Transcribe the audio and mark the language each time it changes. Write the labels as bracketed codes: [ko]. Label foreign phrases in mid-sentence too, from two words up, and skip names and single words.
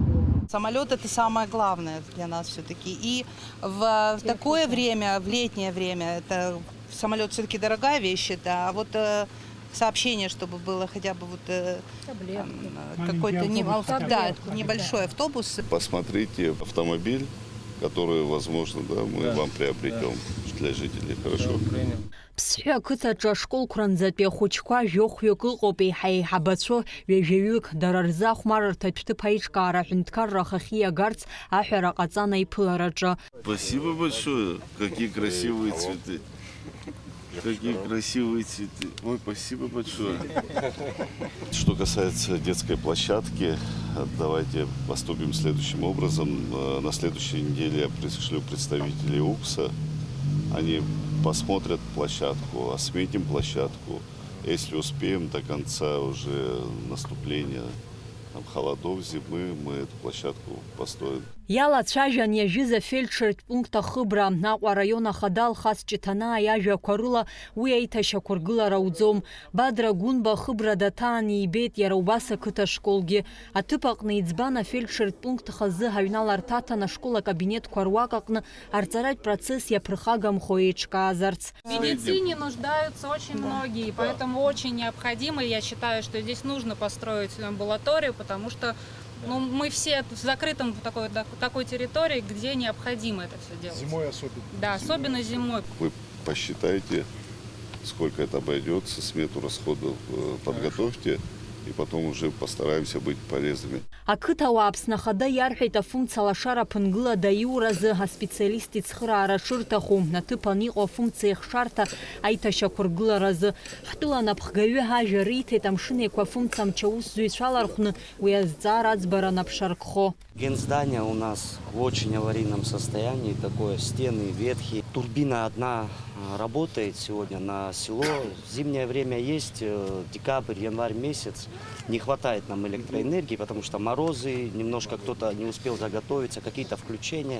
[ru] Самолет — это самое главное для нас все-таки. И в такое время, в летнее время, это самолет все-таки дорогая вещь, да, а вот сообщение, чтобы было хотя бы вот какой-то небольшой автобус. Посмотрите автомобиль, который, возможно, да, мы вам приобретем для жителей. Хорошо? [ab] Ԥсҳәы ақыҭаҿы ашколқәранӡатәи ахәыҷқәа жәохәҩык ыҟоуп, еиҳа еиҳабацәо ҩажәаҩык, дара рзы ахәмарырҭатә ҭыԥ аиҿкаара аҳәынҭқарра ахахьы иагарц аҳәара ҟаҵан аиԥылараҿы. [ru] Спасибо большое. Какие красивые цветы. Какие красивые цветы. Ой, спасибо большое. Что касается детской площадки, давайте поступим следующим образом. На следующей неделе я пришлю представителей УКСа. Они посмотрят площадку, осветим площадку. Если успеем до конца уже наступления холодов, зимы, мы эту площадку построим. [ab] Иалацәажәан иажәыз афельдшертә пункт ахыбра Аҟәа араион ахада Алхас Ҷыҭанаа иажәақәа рыла уи аиҭашьақәыргылара ауӡом. Бадрагәынба ахыбра даҭаан ибеит иара убас ақыҭа школгьы. Аҭыԥ аҟны иӡбан афельдшертә пункт хазы ҳаҩналарҭа аҭан ашкол акабинеткәа руак аҟны арҵаратә процесс иаԥырхагамхо еиҿкаазарц. [ru] В медицине нуждаются очень многие, поэтому очень необходимо, я считаю, что здесь нужно построить амбулаторию, потому что мы все в закрытом такой территории, где необходимо это все делать. Зимой особенно. Да, особенно зимой. Вы посчитайте, сколько это обойдется, смету расходов подготовьте, и потом уже постараемся быть полезными. [ab] Ақыҭауаа Аԥсны Ахада иарҳәеит афункциала ашара ԥынгылада иуразы аспециалист ицхыраара шырҭаху, аҭыԥан иҟоу афункциа ихшарҭа аиҭашьақәыргыларазы. Ҳтәыла напхгаҩы ҳажәа риҭеит амшын еиқәа афункциа амчаусзуҩцәа рҟны уи азҵаара аӡбара наԥшаркхо. [ru] Генздание у нас в очень аварийном состоянии, такое стены ветхие. Турбина одна работает сегодня на село. Зимнее время есть, декабрь, январь месяц. Не хватает нам электроэнергии, потому что морозы, немножко кто-то не успел заготовиться, какие-то включения.